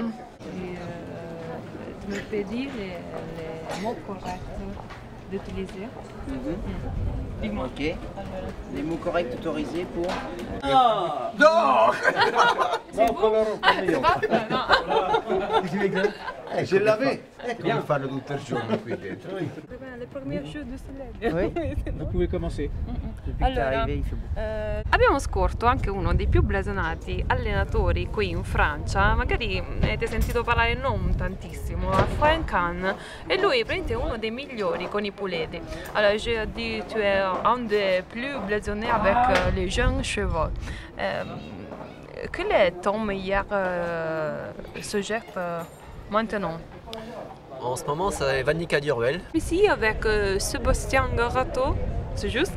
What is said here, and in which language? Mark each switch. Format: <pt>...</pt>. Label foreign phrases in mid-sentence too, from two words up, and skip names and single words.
<fr>Tu me peux dire les mots corrects d'utiliser? Dis-moi. Ok. Les mots corrects autorisés pour... Je l'avais.</fr> <it>Come fanno tutto il giorno qui dentro.</it> <fr>Le premières choses de soleil. Oui. Vous pouvez commencer. Depuis que t'es arrivé, il fait beau.</fr> <it>Abbiamo scorto anche uno dei più blasonati allenatori qui in Francia, magari avete sentito parlare non tantissimo, a Frank Kahn, e lui è praticamente uno dei migliori con i poulets.</it> <fr>Alors j'ai dit tu es un des plus blasonnés avec les jeunes chevaux. Quel est ton meilleur sujet maintenant? En ce moment, c'est Vanica Durwell. Ici avec Sébastien Garato, c'est juste?</fr>